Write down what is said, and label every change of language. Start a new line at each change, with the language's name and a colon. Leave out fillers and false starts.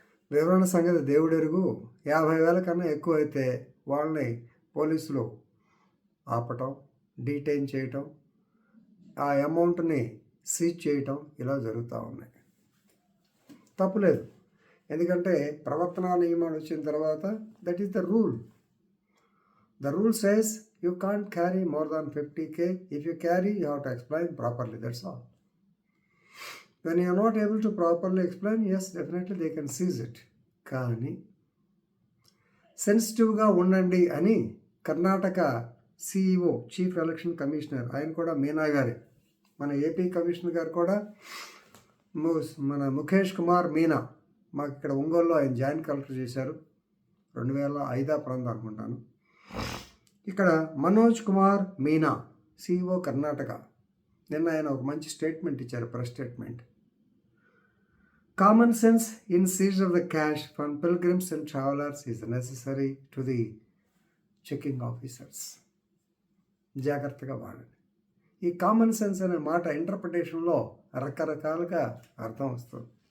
Telugu: వివరణ సంగతి దేవుడెరుగు. 50,000 కన్నా ఎక్కువ అయితే వాళ్ళని పోలీసులు ఆపటం, డీటైన్ చేయటం, ఆ అమౌంట్ని సీజ్ చేయటం ఇలా జరుగుతూ ఉన్నాయి. తప్పులేదు, ఎందుకంటే ప్రవర్తనా నియమాలు వచ్చిన తర్వాత
English: That is the rule. The rule says you can't carry more than 50K. If you carry you have to explain properly, that's all. When you are not able to properly explain, yes, definitely they can seize it.
Telugu: కానీ సెన్సిటివ్గా ఉండండి అని Karnataka CEO, chief election commissioner, ఆయన కూడా మీనా గారే, మన AP commissioner గారు కూడా మన ముఖేష్ కుమార్ మీనా, మాకు ఇక్కడ ఒంగోలులో ఆయన జాయింట్ కలెక్టర్ చేశారు. 2005 ప్రాంతం అనుకుంటాను. ఇక్కడ మనోజ్ కుమార్ మీనా, సిఇఓ కర్ణాటక, నిన్న ఆయన ఒక మంచి స్టేట్మెంట్ ఇచ్చారు, press statement.
English: Common sense in seizure of the cash from pilgrims and travelers is necessary to the checking officers.
Telugu: జాగ్రత్తగా వాడండి. ఈ కామన్ సెన్స్ అనే మాట ఇంటర్ప్రిటేషన్లో రకరకాలుగా అర్థం వస్తుంది.